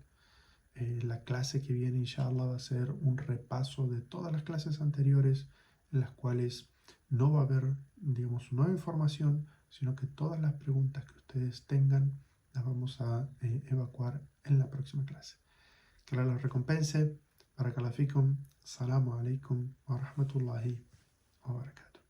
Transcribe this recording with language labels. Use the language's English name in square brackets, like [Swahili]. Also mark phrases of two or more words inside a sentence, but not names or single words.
[Spanish] La clase que viene, inshallah, va a ser un repaso de todas las clases anteriores, en las cuales no va a haber, digamos, nueva información, sino que todas las preguntas que ustedes tengan las vamos a evacuar en la próxima clase. Que Allah los recompense. [Arabic] بارك الله فيكم. السلام عليكم ورحمة الله وبركاته.